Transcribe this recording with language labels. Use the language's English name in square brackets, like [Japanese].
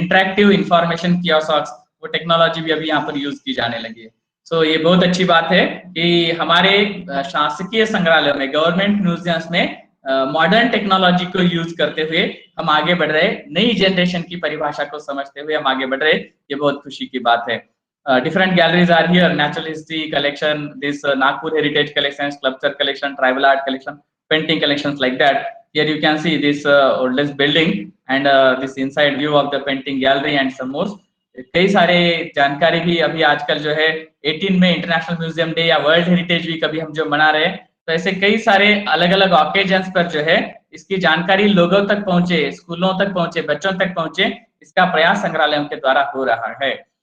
[Hindi] Interactive information kiosk, वो technology भी अभी यहाँ पर यूज की जाने लगी है। सो ये बहुत अच्छी बात है कि हमारे शासकीय संग्रहालयों में, गवर्नमेंट म्यूजियम्स में मॉडर्न टेक्नोलॉजी को यूज करते हुए हम आगे बढ़ रहे, नई जनरेशन की परिभाषा को समझते हुए हम आगे बढ़ रहे, ये बहुत खुशी की बात है। [English] Different galleries are here: natural history collection, this Nagpur heritage collection, sculpture collection, tribal art collection, painting collections, like that. Here you can see this oldest building and this inside view of the painting gallery and some more. [Hindi] कई सारे जानकारी भी अभी आजकल जो है 18 में international museum day या वर्ल्ड हेरिटेज वीक अभी हम जो मना रहे हैं, तो ऐसे कई सारे अलग अलग ऑकेजन्स पर जो है इसकी जानकारी लोगों तक पहुंचे, स्कूलों तक पहुंचे, बच्चों तक पहुंचे, इसका प्रयास संग्रहालयों के द्वारा हो रहा है।